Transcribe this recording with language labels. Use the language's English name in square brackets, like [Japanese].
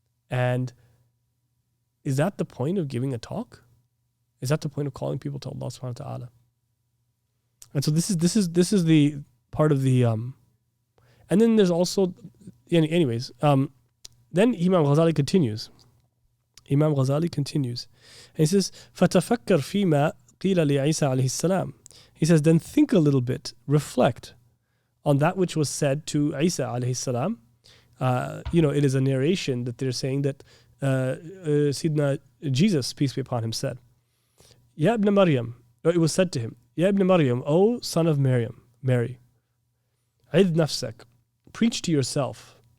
[English] And is that the point of giving a talk? Is that the point of calling people to Allah subhanahu wa ta'ala? And so this is the part of the and then there's also anyways then Imam Ghazali continues. And he says [Arabic] فَتَفَكَّرْ فِيمَا قِيلَ لِعِيسَى عَلَيْهِ السَّلَامِ. [English] He says, then think a little bit, reflect on that which was said to Isa alayhi salam. It is a narration that they're saying that Sidna Jesus, peace be upon him, said, Ya ibn Maryam, or it was said to him, Ya ibn Maryam, O son of Mary, [Arabic] عِذْ نَفْسَكَ, [English] preach to yourself.